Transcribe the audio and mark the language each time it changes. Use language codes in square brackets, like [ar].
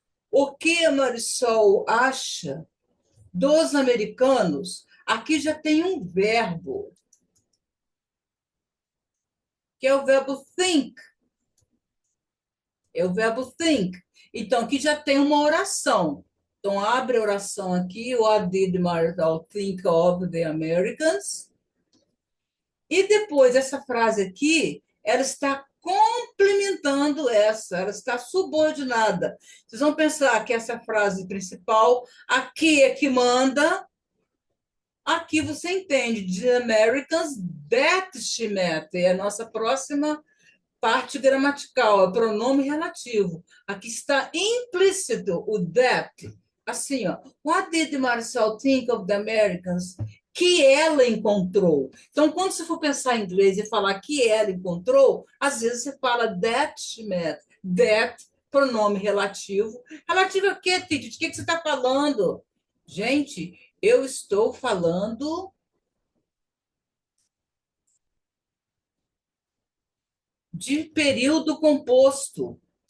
[pt] O que a Marisol acha dos americanos? Aqui já tem um verbo, que é o verbo think. É o verbo think. Então, aqui já tem uma oração. Então, abre a oração aqui. [en] What did Marisol think of the Americans? [pt] E depois, essa frase aqui, ela está complementando essa, ela está subordinada. Vocês vão pensar que essa frase principal, aqui é que manda, aqui você entende, [en] the Americans that she met, [pt] é a nossa próxima parte gramatical, é pronome relativo. Aqui está implícito o that. Assim, ó, [en] what did Marcel think of the Americans? [pt] Que ela encontrou. Então, quando você for pensar em inglês e falar que ela encontrou, às vezes você fala [en] that she met. [pt] That, pronome relativo. Relativo a quê, Titi? De que você está falando? Gente, eu estou falando de período composto.